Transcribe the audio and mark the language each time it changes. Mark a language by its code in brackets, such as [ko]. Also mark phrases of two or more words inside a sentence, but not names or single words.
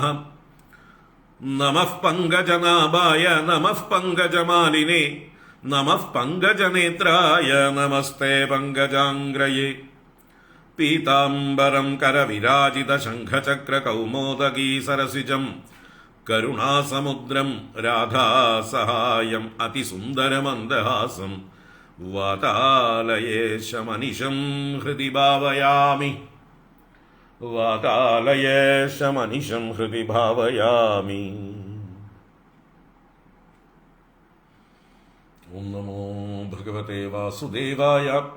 [sa] नमः पङ्कजनाभाय नमः पङ्कजमालिने नमः पङ्कजनेत्राय नमस्ते पङ्कजाङ्ग्रये। पीताम्बरं करविराजितशङ्खचक्रकौमोदकी सरसिजं करुणासमुद्रं राधासहायम् अतिसुन्दरमन्दहासं വാതാലയേശമനിശം ഹൃദി ഭാവയാമി. വാതാലയേശമനിശം ഹൃദി ഭാവയാമി. ഓം നമോ ഭഗവതേ വാസുദേവായ.